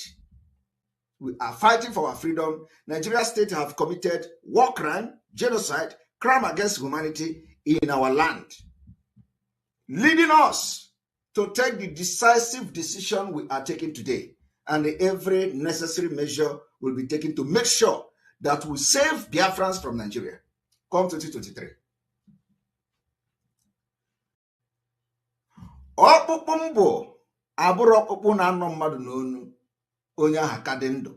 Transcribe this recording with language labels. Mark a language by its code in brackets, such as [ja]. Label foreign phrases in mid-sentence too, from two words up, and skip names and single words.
[en] We are fighting for our freedom. Nigeria state have committed war crime, genocide, crime against humanity in our land, leading us to take the decisive decision we are taking today. And every necessary measure will be taken to make sure that we save Biafrans from Nigeria come 2023. [ig] Ọkpụkpụ mbụ abụrụ ọkpụkpụ na-anọ mmadụ n'onu onye aha ka dị ndụ.